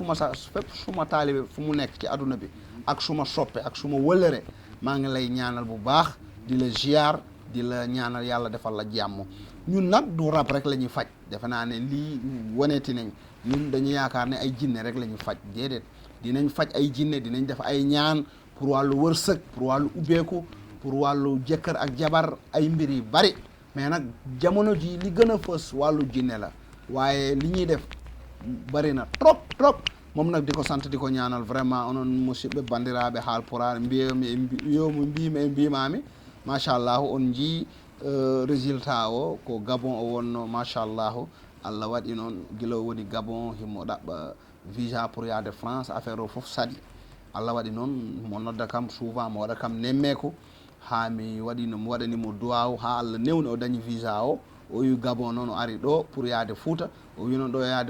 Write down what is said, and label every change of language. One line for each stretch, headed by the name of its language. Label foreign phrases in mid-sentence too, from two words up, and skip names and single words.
Wolof: suma taalibe fu mu nekk ci àdduna bi ak suma soppe ak suma wëlëre maa ngi lay ñaanal bu baax di la ziar di la ñaanal yàlla defal la jàmm ñun nag du rab rek la ñuy faj defe naa ne lii waneeti nañ ñun dañu yaakaar ne ay jinne rek la ñuy faj déedéet dinañ faj ay jinne dinañ def ay ñaan pour wàllu wërsëg pour wàllu ubbeeku pour wàllu jëkkër ak jabar ay mbir yu bari mais nag jamono ji li gën a fës wàllu jinne la waaye li ñuy def bari na trop moom nag di ko sant di ko ñaanal vraiment onon musidɓe bandiraɓe haalpulaar yomu mbimi e mbimami machallahu on jii résultat o ko Gabon o wonno machallahu Allah waɗi noon gila o woni Gabon himo ɗaɓɓa visa pour yaade
Fula: France affaire o fof saɗi Allah waɗi noon mo nodda kam souvent mo waɗa kam nemmeeko ha mi waɗanimo duwaw ha Allah newni o dañi visa o wi Gabon noon o ari ɗo pour yaade Fouta o wi noon ɗo yaade